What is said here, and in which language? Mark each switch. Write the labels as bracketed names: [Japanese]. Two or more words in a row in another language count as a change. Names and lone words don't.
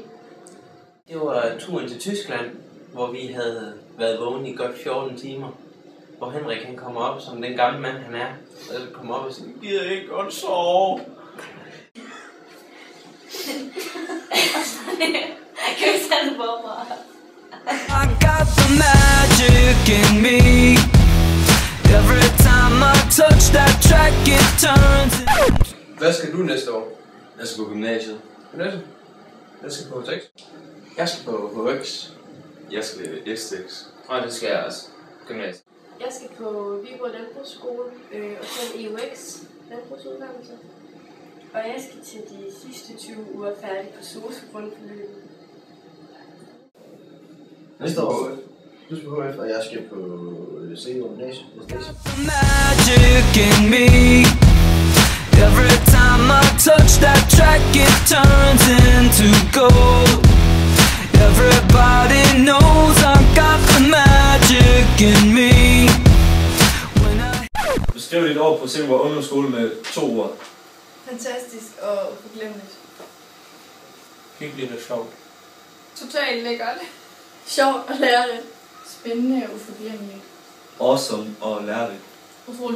[Danish] Det var turen til Tyskland, hvor vi havde været vågen i godt 14 timer. Hvor Henrik han kommer op, som den gamle mand han er. Og så kommer op og siger, gider ikke godt sove. Jeg kan ikke tage det på mig. [English] I got the magic in me. Every time I touch that track, it turns into... [Danish] Hvad skal du næste år? Jeg skal på gymnasiet. Gymnasiet? Jeg skal på tekst. Jeg skal på HX. Jeg skal STX. Og det skal jeg også. Gymnasiet. Jeg skal på Viborg Landbrugsskole og så en EUX landbrugsuddannelse. Og jeg skal til de sidste 20 uger færdig på SOSU-grundforløbet. Næste år. Du skal på HF, og jeg skal på CU Gymnasium. [English] Magic in me. Every time I touch that track, it turns into gold. Everybody knows I got the magic in me. [Danish] Beskriv dit år på Silkeborg Ungdomsskole med 2 ord. Fantastisk og uforglemmeligt. Hyggeligt og sjovt. Totalt lækkert. Sjovt og lærerigt. Spændende og uforglemmeligt. Awesome og lærerigt.